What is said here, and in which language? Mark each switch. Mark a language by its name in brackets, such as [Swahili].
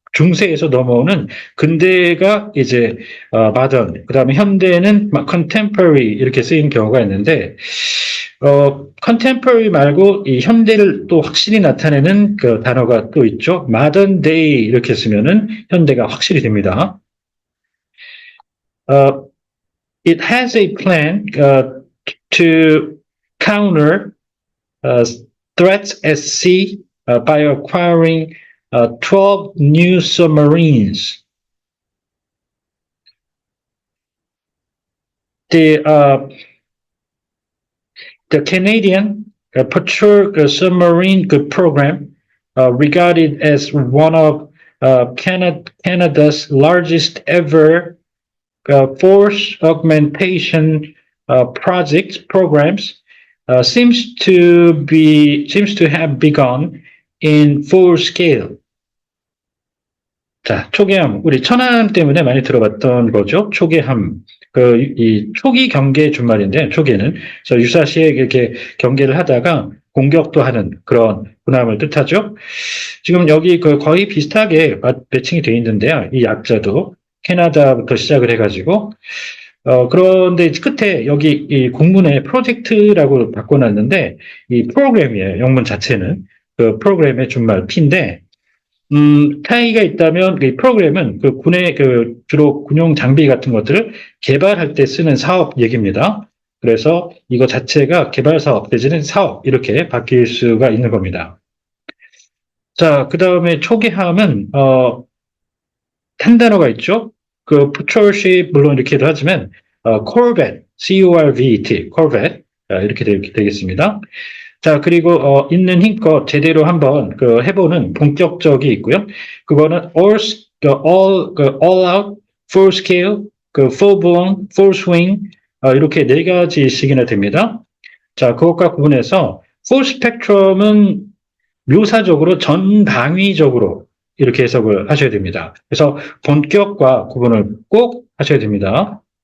[Korean] 중세에서 넘어오는 근대가 이제 마던, 그 다음에 현대는 contemporary 이렇게 쓰인 경우가 있는데 contemporary 말고 이 현대를 또 확실히 나타내는 단어가 또 있죠. modern day 이렇게 쓰면은 현대가 확실히 됩니다. [English] It has a plan to counter threats at sea by acquiring 12 new submarines. The Canadian Patrol Submarine Program, regarded as one of Canada's largest ever force augmentation programs, seems to have begun in full scale. [Korean] 자, 초계함. 우리 천안함 때문에 많이 들어봤던 거죠. 초계함. 이 초기 경계 준말인데, 초계는. 그래서 유사시에 이렇게 경계를 하다가 공격도 하는 그런 군함을 뜻하죠. 지금 여기 거의 비슷하게 매칭이 되어 있는데요. 이 약자도 캐나다부터 시작을 해가지고, 그런데 끝에 여기 이 공문에 프로젝트라고 바꿔놨는데, 이 프로그램이에요. 영문 자체는. 프로그램의 준말 P인데, 차이가 있다면 이 프로그램은 군의 주로 군용 장비 같은 것들을 개발할 때 쓰는 사업 얘기입니다. 그래서 이거 자체가 개발 사업 내지는 사업 이렇게 바뀔 수가 있는 겁니다. 자, 그 다음에 초계함은 한 단어가 있죠. patrolship 물론 이렇게도 하지만 corvette, C-O-R-V-E-T, corvette 이렇게 되겠습니다. 자, 그리고 있는 힘껏 제대로 한번 해보는 본격적이 있고요. 그거는 [English] all out, full scale, full blown, full swing [Korean] 이렇게 4가지씩이나 됩니다. 자, 그것과 구분해서 full spectrum은 묘사적으로 전방위적으로 이렇게 해석을 하셔야 됩니다. 그래서 본격과 구분을 꼭 하셔야 됩니다.